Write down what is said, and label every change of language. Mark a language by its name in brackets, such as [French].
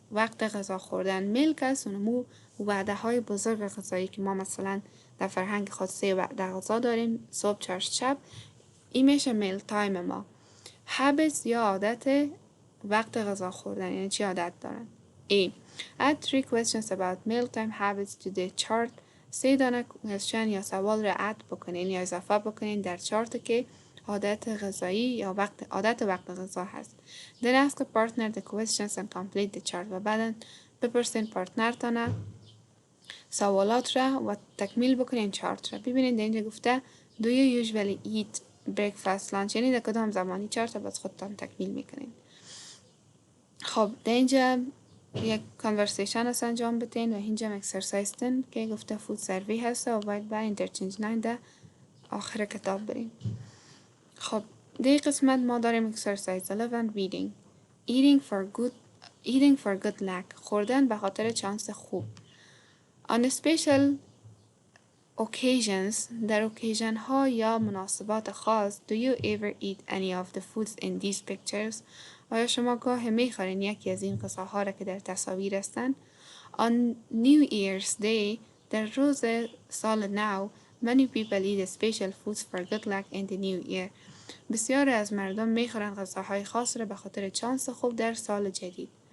[Persian] وقت غذا خوردن. میلک است اونمو وعده های بزرگ غذایی که ما مثلا در فرهنگ خود 3 وعده غذا داریم، صبح، چاشت، شب. این میشه میل تایم ما. habits یا عادت وقت غذا خوردن، یعنی چی عادت دارن. [English] A. Add 3 questions about mealtime habits to the chart. [Persian] 3 دانه question یا سوال را اد بکنین یا اضافه بکنین در چارت که عادت غذایی یا عادت وقت غذا هست. [English] Then ask a partner the questions and complete the chart. [Persian] و بعدا بپرسین پارتنرتانه سوالات را و تکمیل بکنین چارت را. ببینید در اینجا گفته [English] Do you usually eat breakfast lunch، [Persian] یعنی در کدام زمانی چارت را باز خودتان تکمیل میکنین. خب در اینجا یک کانورسیشن هست انجام بتین و اینجا اکسرسایز تن که گفته فود سروی هست و باید با اینترچنج 9 ده آخر کتاب بریم. خب در قسمت ما داریم اکسرسایز 11 reading. [English] Eating for good luck، [Persian] خوردن به خاطر چانس خوب. [English] On special occasions، [Persian] در اوکیژن ها یا مناسبات خاص [English] do you ever eat any of the foods in these pictures؟ [Persian] آیا شما گاه میخورین یکی از این غذاها را که در تصاویر هستن؟ [English] On New Year's Day، [Persian] در روز سال نو [English] many people eat special foods for good luck in the new year. [Persian] بسیار از مردم میخورن غذاهای خاص را به خاطر چانس خوب در سال جدید.